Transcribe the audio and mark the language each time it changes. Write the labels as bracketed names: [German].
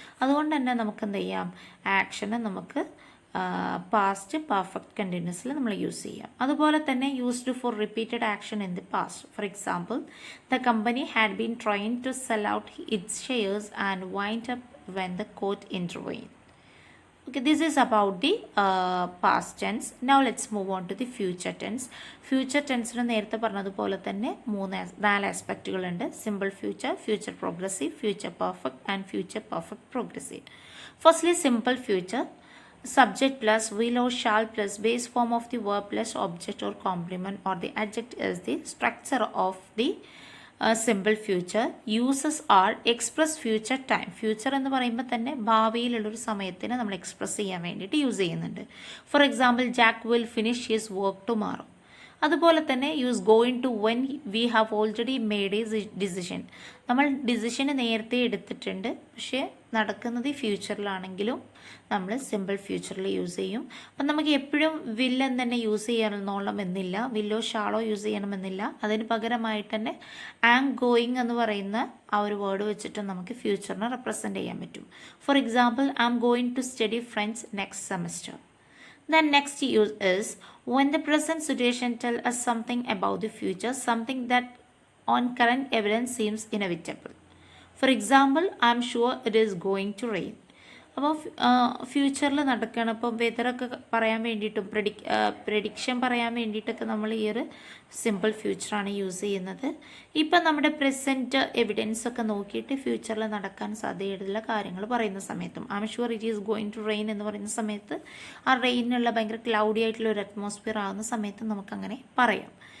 [Malayalam] അതുകൊണ്ട് തന്നെ നമുക്ക് എന്ത് ചെയ്യാം, ആക്ഷനെ നമുക്ക് പാസ്റ്റ് പെർഫെക്റ്റ് കണ്ടിന്യൂസിൽ നമ്മൾ യൂസ് ചെയ്യാം. അതുപോലെ തന്നെ [English] Used for repeated action in the past. For example, the company had been trying to sell out its shares and wind up when the court intervened. Okay, this is about the past tense. Now let's move on to the future tense. [Malayalam] Future tense നേരത്തെ പറഞ്ഞതുപോലെ തന്നെ 4 ആസ്പെക്റ്റുകളുണ്ട്. [English] Simple future, future progressive, future perfect and future perfect progressive. Firstly simple future, subject plus will or shall plus base form of the verb plus object or complement or the adjective is the structure of the simple future. Uses are express future time. [Malayalam] Future എന്ന് പറയുമ്പോൾ തന്നെ ഭാവിയിലുള്ളൊരു സമയത്തിന് നമ്മൾ express ചെയ്യാൻ വേണ്ടിയിട്ട് use ചെയ്യുന്നുണ്ട്. [English] For example, Jack will finish his work tomorrow. [Malayalam] അതുപോലെ തന്നെ [English] Use going to when we have already made a decision. [Malayalam] നമ്മൾ ഡിസിഷന് നേരത്തെ എടുത്തിട്ടുണ്ട്, പക്ഷേ നടക്കുന്നത് ഫ്യൂച്ചറിലാണെങ്കിലും നമ്മൾ സിമ്പിൾ ഫ്യൂച്ചറിൽ യൂസ് ചെയ്യും. അപ്പം നമുക്ക് എപ്പോഴും വിൽ എന്ന് തന്നെ യൂസ് ചെയ്യണമെന്നില്ല, വില്ലോ ഷാളോ യൂസ് ചെയ്യണമെന്നില്ല. അതിന് പകരമായിട്ട് തന്നെ [English] am going [Malayalam] എന്ന് പറയുന്ന ആ ഒരു വേർഡ് വെച്ചിട്ട് നമുക്ക് ഫ്യൂച്ചറിനെ റെപ്രസെൻ്റ് ചെയ്യാൻ പറ്റും. [English] For example, I am going to study French next semester. The next use is when the present situation tells us something about the future, something that on current evidence seems inevitable. For example, I am sure it is going to rain. [Malayalam] അപ്പോൾ ഫ്യൂച്ചറിൽ നടക്കുകയാണ്. അപ്പോൾ വെതറൊക്കെ പറയാൻ വേണ്ടിയിട്ടും prediction പറയാൻ വേണ്ടിയിട്ടൊക്കെ നമ്മൾ ഈ ഒരു സിമ്പിൾ ഫ്യൂച്ചറാണ് യൂസ് ചെയ്യുന്നത്. ഇപ്പം നമ്മുടെ പ്രസൻറ്റ് എവിഡൻസ് ഒക്കെ നോക്കിയിട്ട് ഫ്യൂച്ചറിൽ നടക്കാൻ സാധ്യതയുള്ള കാര്യങ്ങൾ പറയുന്ന സമയത്തും [English] I am sure it is going to rain [Malayalam] എന്ന് പറയുന്ന സമയത്ത് ആ റെയിനുള്ള ഭയങ്കര ക്ലൗഡി ആയിട്ടുള്ള ഒരു അറ്റ്മോസ്ഫിയർ ആകുന്ന സമയത്ത് നമുക്കങ്ങനെ പറയാം.